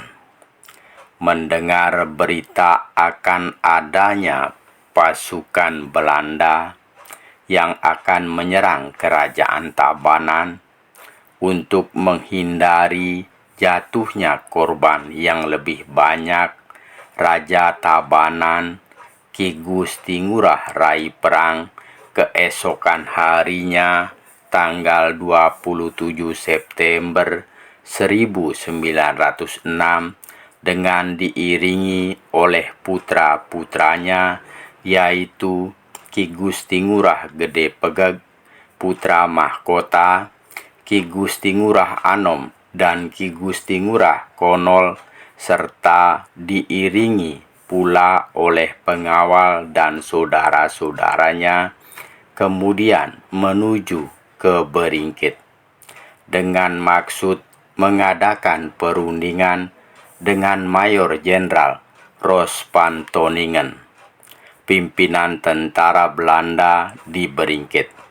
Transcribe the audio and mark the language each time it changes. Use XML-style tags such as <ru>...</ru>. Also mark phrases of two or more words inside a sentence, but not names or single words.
<id>Mendengar berita akan adanya pasukan Belanda yang akan menyerang kerajaan Tabanan, untuk menghindari jatuhnya korban yang lebih banyak, Raja Tabanan Ki Gusti Ngurah Rai Perang keesokan harinya tanggal 27 September 1906 dengan diiringi oleh putra-putranya, yaitu Ki Gusti Ngurah Gede Pegeg, putra mahkota, Ki Gusti Ngurah Anom dan Ki Gusti Ngurah Konol, serta diiringi pula oleh pengawal dan saudara-saudaranya, kemudian menuju ke Beringkit dengan maksud mengadakan perundingan dengan Mayor Jenderal Rospantoningen, pimpinan tentara Belanda di Beringkit.</id>